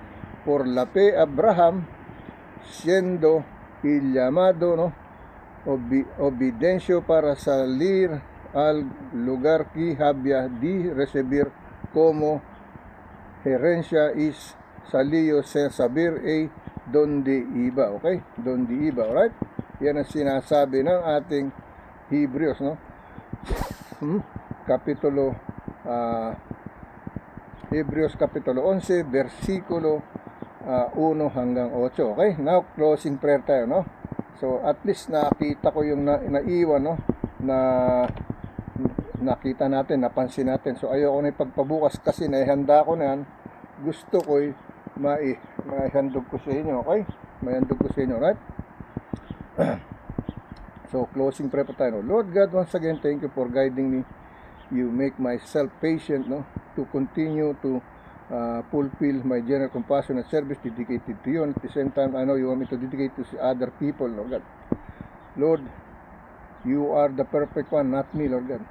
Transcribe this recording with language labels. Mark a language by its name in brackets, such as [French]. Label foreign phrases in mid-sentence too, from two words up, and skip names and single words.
[Spanish] Por la fe Abraham, siendo el llamado, ¿no? Obediencia para salir al lugar que había de recibir como herencia, y salió sin saber donde iba, okay? Donde iba, right? [Filipino] Yan ang sinasabi ng ating Hebrews, no? Hebrews kapitulo 11 versikulo 1 hanggang 8. Okay, [English] now closing prayer [Filipino] tayo, no? So at least nakita ko yung naiwan, no, na nakita natin, napansin natin. So ayoko na ipagpabukas kasi naihanda ko na yan. Gusto ko maihandog ko sa inyo, okay? Maihandog ko sa inyo, right? So [English] closing prayer [Filipino] pa tayo, no? [English] Lord God, once again, thank you for guiding me. You make myself patient, no, to continue to fulfill my general compassion and service dedicated to you. And at the same time, I know you want me to dedicate to other people, Lord God. Lord, you are the perfect one, not me, Lord God.